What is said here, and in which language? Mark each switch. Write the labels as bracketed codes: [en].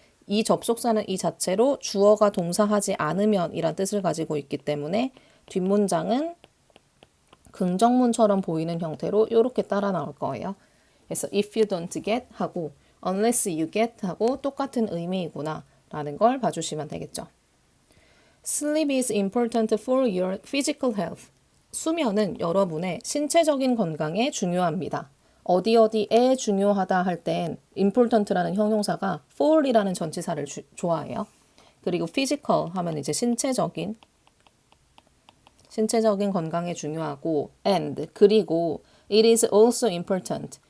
[ko] 이 접속사는 이 자체로 주어가 동사하지 않으면 이란 뜻을 가지고 있기 때문에 뒷문장은 긍정문처럼 보이는 형태로 이렇게 따라 나올 거예요. 그래서 [en] if you don't get [ko] 하고 [en] unless you get [ko] 하고 똑같은 의미이구나 라는 걸 봐주시면 되겠죠. [en] Sleep is important for your physical health. [ko] 수면은 여러분의 신체적인 건강에 중요합니다. 어디에 중요하다 할 땐 important라는 형용사가 for이라는 전치사를 좋아해요. 그리고 physical 하면 이제 신체적인 건강에 중요하고 and 그리고 [en] it is also important.